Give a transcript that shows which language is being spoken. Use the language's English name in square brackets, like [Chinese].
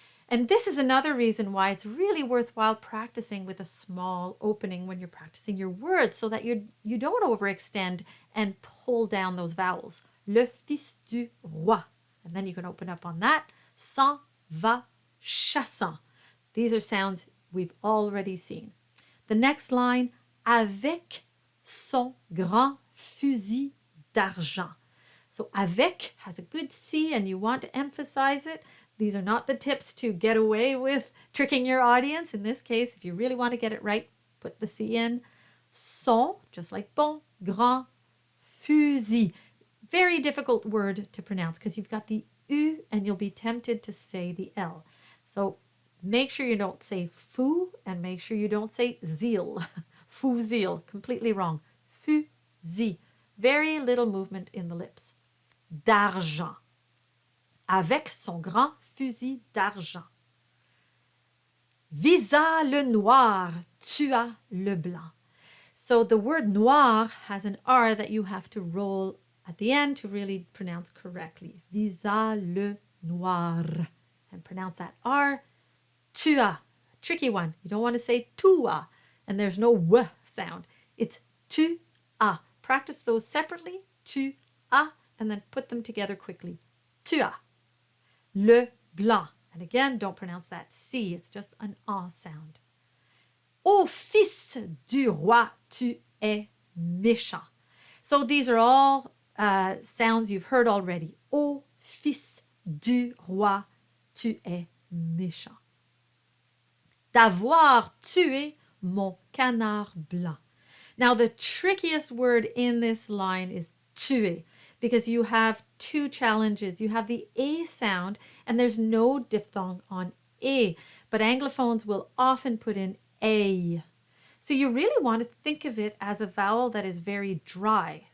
[English] And this is another reason why it's really worthwhile practicing with a small opening when you're practicing your words so that you don't overextend and pull down those vowels. [French] Le fils du roi. [English] And then you can open up on that. [French] S'en va chassant. [English] These are sounds we've already seen. The next line, [French] avec son grand fusil d'argent. [English] So avec has a good C and you want to emphasize it. These are not the tips to get away with tricking your audience. In this case, if you really want to get it right, put the C in. Son, just like bon, grand, fusil. Very difficult word to pronounce because you've got the U and you'll be tempted to say the L. So make sure you don't say fou and make sure you don't say zeal. Fusil, completely wrong. Fusil. Very little movement in the lips. [French] D'argent. Avec son grand fusil d'argent. Visa le noir, tua le blanc. [English] So the word noir has an R that you have to roll at the end to really pronounce correctly. [French] Visa le noir. [English] And pronounce that R. Tua. Tricky one. You don't want to say tua. And there's no W sound. It's tua. Practice those separately. Tua. And then put them together quickly. Tua. [French] Le blanc. [English] And again, don't pronounce that C. It's just an A sound. [French] Ô fils du roi, tu es méchant. [English] So these are all sounds you've heard already. [French] Ô fils du roi, tu es méchant. D'avoir tué mon canard blanc. [English] Now, the trickiest word in this line is tuer, because you have two challenges. You have the A sound, and there's no diphthong on A, but Anglophones will often put in A. So you really want to think of it as a vowel that is very dry.